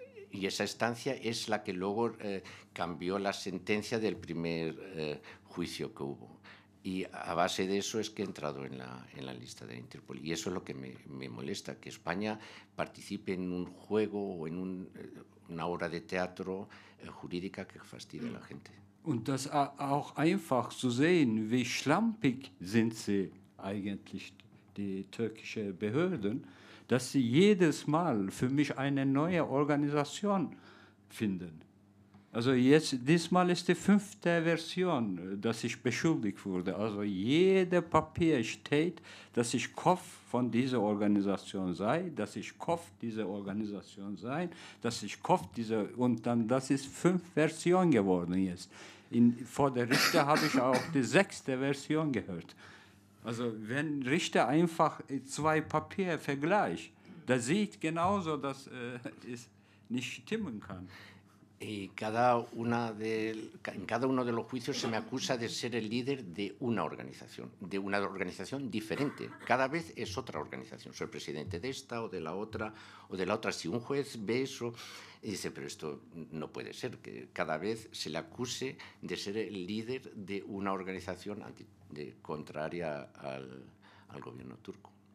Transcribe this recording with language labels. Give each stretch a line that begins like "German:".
Spanish: Y esa estancia es la que luego cambió la sentencia del primer juicio que hubo. Y a base de eso es que he entrado en la lista de Interpol. Y eso es lo que me molesta, que España participe en un juego o en una obra de teatro jurídica que fastidie a la gente.
German: Und das auch einfach zu sehen, wie schlampig sind sie eigentlich, die türkischen Behörden, dass sie jedes Mal für mich eine neue Organisation finden. Also diesmal ist die 5. Version, dass ich beschuldigt wurde. Also jeder Papier steht, dass ich Kopf von dieser Organisation sei, dass ich Kopf dieser Organisation sei, dass ich Kopf dieser... Und dann, das ist 5 Version geworden jetzt. Vor der Richter habe ich auch die 6. Version gehört. Also wenn Richter einfach 2 Papiere vergleicht, da sieht genauso, dass es nicht stimmen kann.
Spanish: Y en cada uno de los juicios se me acusa de ser el líder de una organización diferente. Cada vez es otra organización. Soy presidente de esta o de la otra o de la otra. Si un juez ve eso y dice, pero esto no puede ser, que cada vez se le acuse de ser el líder de una organización contraria al gobierno turco.